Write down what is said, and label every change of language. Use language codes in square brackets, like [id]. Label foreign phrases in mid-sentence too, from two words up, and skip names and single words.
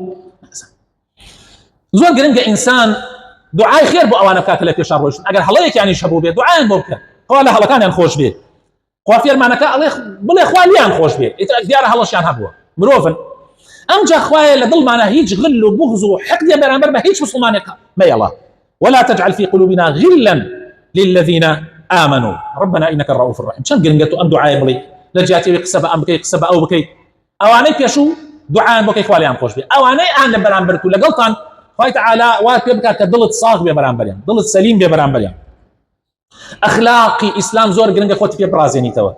[ckb] زۆر گرنگە ئینسان دوعای خێر بۆ ئەوانە بکات لە پێشان ڕۆیشتن. ئەگەر هەڵەیەکیانیش هەبوو بێت دوعایان بۆ بکە، خوا لە هەڵەکانیان خۆش بێت، خوا فێرمانەکە بڵێ خوا لیان خۆش بێت، دیارە هەڵەشیان هەبووە. مرۆڤن ئەمجا خوایە لە دڵمانە هیچ غل و بغض و حقدێ بەرامبەر بە هیچ مسلمانێک مەیەڵە. [ar] ولا تجعل في قلوبنا غلا للذين آمنوا ربنا إنك الرؤوف الرحيم. [ckb] چەند گرنگە تو ئەم دوعای بڵێ لە جاتیەوەی قسە بە ئەم بکەی قسە بە ئەو بکەیت، ئەوانەی پێشوو دوعایان بۆ بکەی خوا لیان خۆش بێت، ئەوانەی ئان لە بەرامبەرت و لەگەڵتان خوای تەعالی وا پێ بکات کە دڵت ساغ بێ بەرامبەریان، دڵت سەلیم بێ بەرامبەریان. ئەخلاقی ئیسلام زۆر گرنگە خۆت پێ بڕازێنیتەوە.